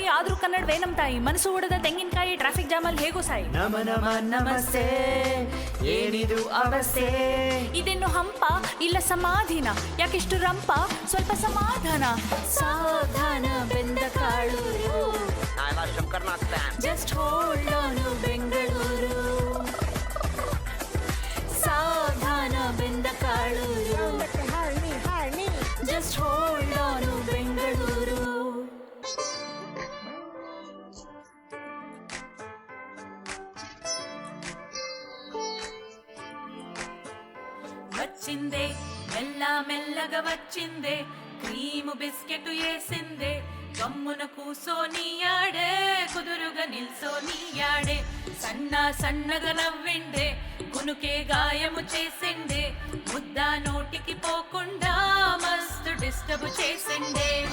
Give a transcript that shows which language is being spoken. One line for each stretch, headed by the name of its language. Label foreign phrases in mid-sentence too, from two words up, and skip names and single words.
Kannada: ಆದ್ರೂ ಕನ್ನಡವೇ ನಮ್ ತಾಯಿ ಮನಸ್ಸು ಹೊಡೆದ ತೆಂಗಿನಕಾಯಿ
English: traffic jam
Kannada: ಹೇಗೋ ಸಾಯಿ ನಮ ನಮ ನಮಸ್ತೆ ಏನಿದು ಅವಸ್ಥೆ ಇದೇನು ಹಂಪ ಇಲ್ಲ ಸಮಾಧಿನ ಯಾಕೆಷ್ಟು ರಂಪ ಸ್ವಲ್ಪ ಸಮಾಧಾನ ಸಾವಧಾನ ಬೆಂದ ಕಾಳು
English: just hold on Bengaluru
Kannada: ಸಾವಧಾನ ಬೆಂದ ಕಾಳು
English: just hold on Bengaluru
Telugu: వచ్చిందే మెల్ల మెల్లగా వచ్చిందే క్రీము బిస్కెట్ వేసిందే గమ్మున కూసోనియాడే కుదురుగా నిల్సోనియాడే సన్న సన్నగా నవ్విండే కునుకే గాయము చేసిండే ముద్ద నోటికి పోకుండా మస్తు డిస్టర్బ్ చేసిండే